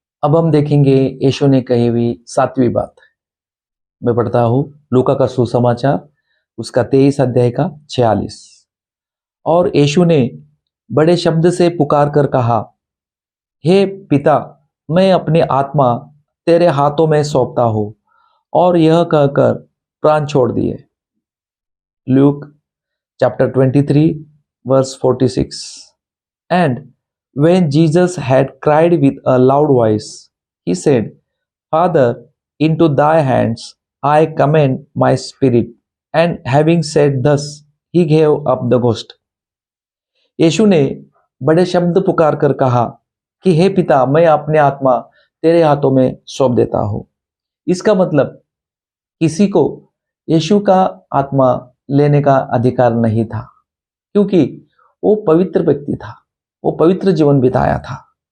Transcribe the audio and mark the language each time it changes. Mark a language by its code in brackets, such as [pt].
[hi] अब हम देखेंगे यीशु ने कही हुई 7वीं बात। मैं पढ़ता हूं लूका का सुसमाचार, उसका 23 अध्याय का 46। और यीशु ने बड़े शब्द से पुकार कर कहा, हे पिता, मैं अपनी आत्मा तेरे हाथों में सौंपता हूं। और यह कहकर प्राण छोड़ दिए। [en] Luke chapter 23 verse 46। And when Jesus had cried with a loud voice, he said, Father, into thy hands I commend my spirit. And having said thus, he gave up the ghost। [hi] यीशु ने बड़े शब्द पुकार कर कहा कि हे पिता, मैं अपने आत्मा तेरे हाथों में सौंप देता हूं। इसका मतलब किसी को यीशु का आत्मा लेने का अधिकार नहीं था, क्योंकि वो पवित्र व्यक्ति था, वो पवित्र जीवन बिताया था।